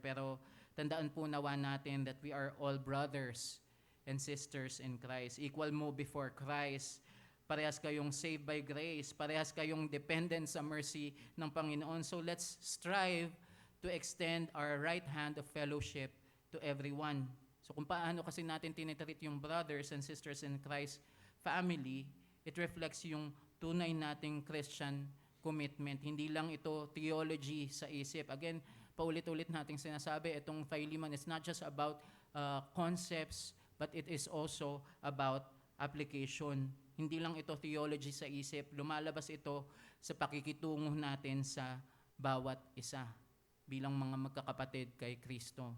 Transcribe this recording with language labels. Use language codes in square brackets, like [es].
[tl] Pero tandaan po nawa natin [en] that we are all brothers and sisters in Christ. [tl] Equal mo before Christ. Parehas kayong [en] saved by grace. [tl] Parehas kayong dependent sa mercy ng Panginoon. [en] So let's strive to extend our right hand of fellowship to everyone. [tl] So kung paano kasi natin tinitreat yung brothers and sisters in Christ family, [en] it reflects [tl] yung tunay nating Christian commitment. Hindi lang ito theology sa isip. [en] Again, [tl] paulit-ulit nating sinasabi, itong Philemon, [en] it's not just about concepts, but it is also about application. [tl] Hindi lang ito theology sa isip. Lumalabas ito sa pakikitungo natin sa bawat isa bilang mga magkakapatid kay Kristo.